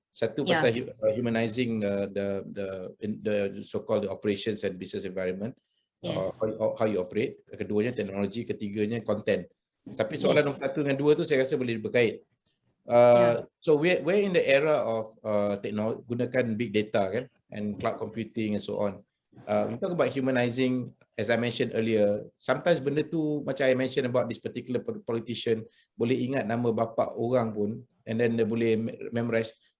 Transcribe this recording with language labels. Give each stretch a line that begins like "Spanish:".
Malay: Satu pasal
English: humanizing the so-called operations and business environment. How you operate.
Malay: Keduanya teknologi, ketiganya content. Tapi soalan nombor 1 dengan 2 tu saya rasa boleh berkait.
English: So we're in the era of technology,
Malay: gunakan big data kan,
English: and cloud computing and so on. We talk about humanizing, as I mentioned earlier.
Malay: Sometimes benda tu macam
English: I mentioned about this particular politician,
Malay: boleh ingat nama bapa orang pun,
English: and then
Malay: dia boleh memorize.